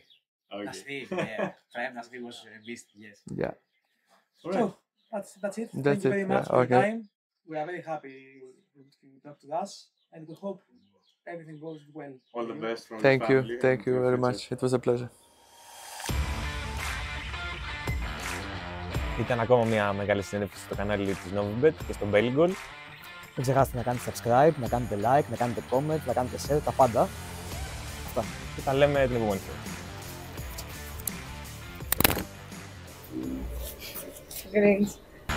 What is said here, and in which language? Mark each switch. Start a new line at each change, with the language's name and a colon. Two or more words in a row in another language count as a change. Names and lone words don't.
English: Okay. Nasri, yeah. Fram Nasri was a beast, yes. Yeah. All right. So that's it. That's Thank you it, very much yeah, for okay. your time. We are very happy you talked to us, and we hope everything goes well. All the best from Thank the you, family thank and you your very future. much. It was a pleasure.
Greek: Ήταν ακόμα μια μεγάλη συνέντευξη στο κανάλι της Novibet και στο Belligol. Μην ξεχάσετε να κάνετε subscribe, να κάνετε like, να κάνετε comment, να κάνετε share, τα πάντα. Αυτά. Και θα λέμε την επόμενη φορά.
English: Great.